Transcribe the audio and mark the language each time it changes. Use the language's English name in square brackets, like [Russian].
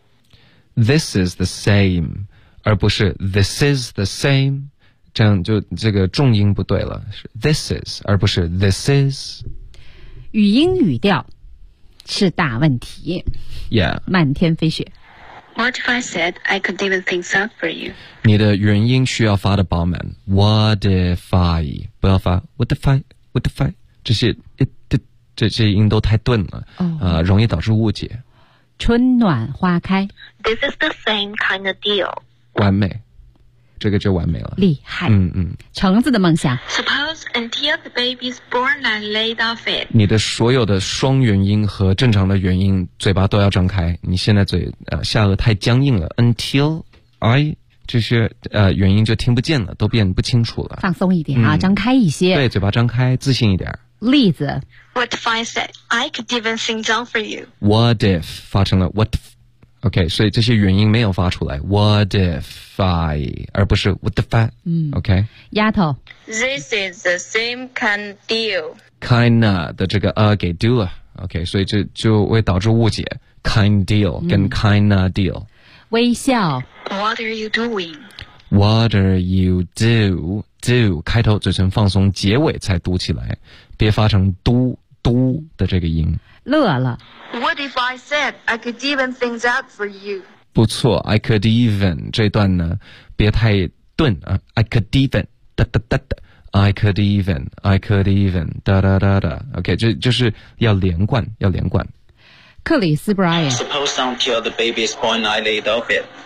[English] This is the same, [Chinese] 而不是 [English] this is the same. [Chinese] 这样就这个重音不对了。 [English] This is, [Chinese] 而不是 [English] this is. [Chinese] 语音语调是大问题。 Yeah. 漫天飞雪。 [English] What if I said I could even things out for you? [Chinese] 你的原音需要发的饱满。 [English] What if I, [Chinese] 不要发 [English] what if I, [Chinese] 这些 这音都太钝了、 oh. 容易导致误解春暖花开 [English] This is the same kind of deal [Chinese] 完美这个就完美了厉害橙子的梦想 [English] Suppose until the baby's born and laid off it [Chinese] 你的所有的双元音和正常的元音嘴巴都要张开你现在嘴下颚太僵硬了 [English] until I [Chinese] 这些元音就听不见了都变不清楚了放松一点啊张开一些对嘴巴张开自信一点例子。 [English] What if I said I could even sing down for you? What if [Chinese] 发成了 [English] what if, [Chinese] OK, 所以这些元音没有发出来。 [English] What if I, [Chinese] 而不是 [English] what the fuck,、OK? [Chinese] 丫头。 [English] This is the same kind of deal. [Chinese] Kinda 的这个给丢了。OK, 所以这就会导致误解。 [English] Kind deal [Chinese] 跟 [English] kinda deal。 [Chinese] 微笑。 [English] What are you doing? What are you do? [Chinese] Do 开头嘴唇放松，结尾才嘟起来，别发成嘟嘟的这个音。乐了。 [English] What if I said I could even things out for you? [Chinese] 不错 ， [English] I could even [Chinese] 这段呢，别太顿啊。I could even 哒哒哒哒 ，I could even，I could even 哒哒哒哒。 OK， 就是要连贯，要连贯。克里斯布莱恩。 [English] Suppose until the baby is born, I laid off it.